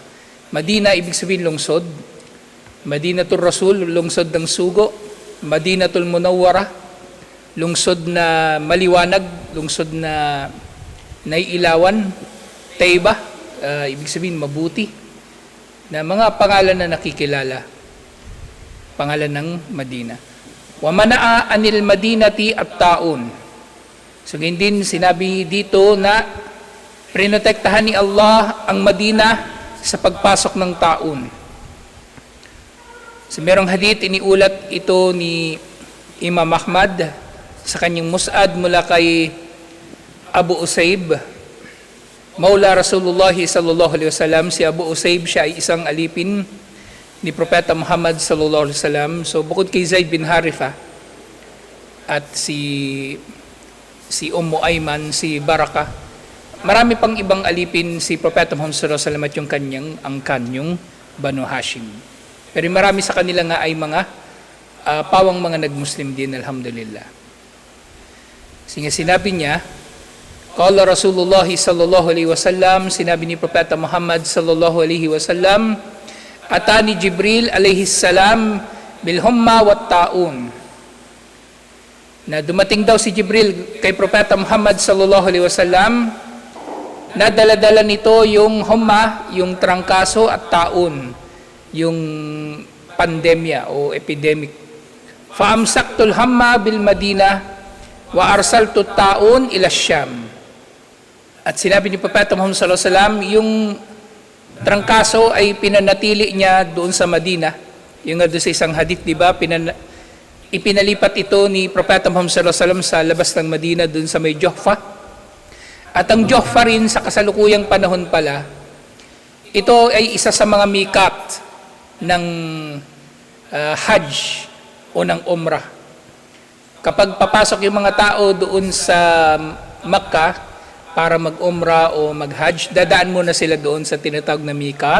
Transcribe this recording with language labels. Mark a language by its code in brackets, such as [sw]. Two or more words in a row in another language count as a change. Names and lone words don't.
[tl] Madina ibig sabihin lungsod, Madinatul Rasul lungsod ng sugo, Madinatul Munawwara lungsod na maliwanag, lungsod na naiilawan, Taiba ibig sabihin mabuti, na mga pangalan na nakikilala, pangalan ng Madina. [ar] ومنع عن المدينة الطاعون. [tl] So din sinabi dito na prinotektahan ni Allah ang Madina sa pagpasok ng taun. So merong hadith, iniulat ito ni Imam Ahmad sa kanyang mus'ad mula kay Abu Usaib, [ar] مولى رسول الله صلى الله عليه وسلم. [tl] Si Abu Usaib, siya ay isang alipin ni Propeta Muhammad [ar] صلى الله عليه وسلم. [tl] So bukod kay Zaid bin Haritha at si Ummu Ayman, si Baraka, marami pang ibang alipin si Propeta Muhammad [ar] صلى الله عليه وسلم [tl] at yung kanyang angkan, yung Banu Hashim. Pero marami sa kanila nga ay mga pawang mga nagmuslim din, alhamdulillah. Sige, sinabi niya, [ar] قال رسول الله صلى الله عليه وسلم, [tl] sinabi ni Propeta Muhammad [ar] صلى الله عليه وسلم، أتاني جبريل عليه السلام بالحمى والطاعون. [tl] Na dumating daw si Jibril kay Propeta Muhammad [ar] صلى الله عليه وسلم, [tl] na dala-dala nito yung humma, yung trangkaso, at taun, yung pandemya o epidemic. [ar] فأمسكت الحمى بالمدينة وأرسلت الطاعون إلى الشام. [tl] At sinabi ni Propeta Muhammad [ar] صلى الله عليه وسلم, [tl] yung trangkaso ay pinanatili niya doon sa Madina. Yung nga doon sa isang hadith, di ba? Ipinalipat ito ni Propeta Muhammad [ar] صلى الله عليه وسلم [tl] sa labas ng Madina, doon sa may Juhfa. At ang Juhfa rin sa kasalukuyang panahon pala, ito ay isa sa mga mikat ng Hajj o ng Umrah. Kapag papasok yung mga tao doon sa Makkah para mag-umrah o mag-hajj, dadaan muna sila doon sa tinatawag na mikat.